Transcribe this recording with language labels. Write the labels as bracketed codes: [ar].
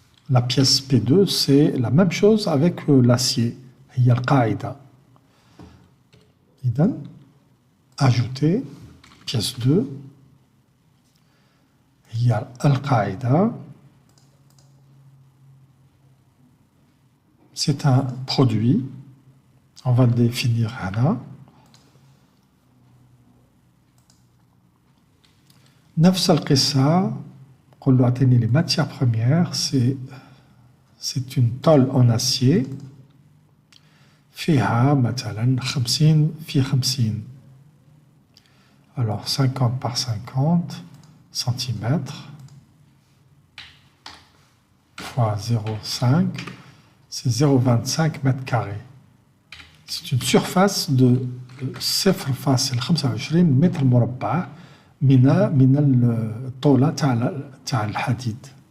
[fr] La pièce P2, c'est la même chose avec l'acier. [ar] هي القاعدة. إذن [fr] ajouter pièce 2 [ar] هي القاعدة. [fr] C'est un produit. On va le définir [ar] هنا. نفس القصة. نقول له اعطيني [fr] les matières premières. C'est une tôle en acier. [ar] فيها مثلا 50 في 50. [fr] Alors 50 par 50 cm fois 0,5, c'est 0,25 mètres carrés. C'est une surface de 0,25 [ar] متر مربع من الطولة تاع الحديد.